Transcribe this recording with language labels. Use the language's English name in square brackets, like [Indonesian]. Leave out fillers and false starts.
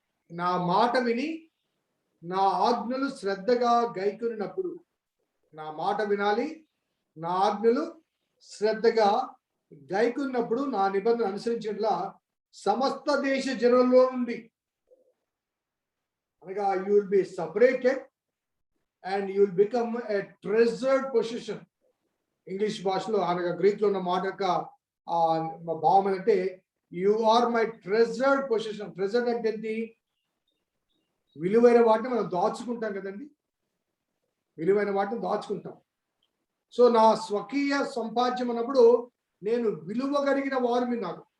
[Telugu] నా మాట విని నా ఆజ్ఞలు శ్రద్ధగా గైకొనినప్పుడు. నా మాట వినాలి, నా ఆజ్ఞలు శ్రద్ధగా గైకొన్నప్పుడు, నా నిబంధన అనుసరించేట్లా సమస్త దేశ జనులలో నుండి, అనగా [English] You will be separated and you will become a treasured possession. [Telugu] English భాషలో అనగా గ్రీక్ లో ఉన్న మాట యొక్క భావం అంటే [English] You are my treasured position. [Telugu] Treasured అంటే ఏంటి? విలువైన వాటిని మనం దాచుకుంటాం కదండి, విలువైన వాటిని దాచుకుంటాం. సో నా స్వకీయ సంపాద్యం అన్నప్పుడు నేను విలువ కలిగిన వారు మీ నాకు.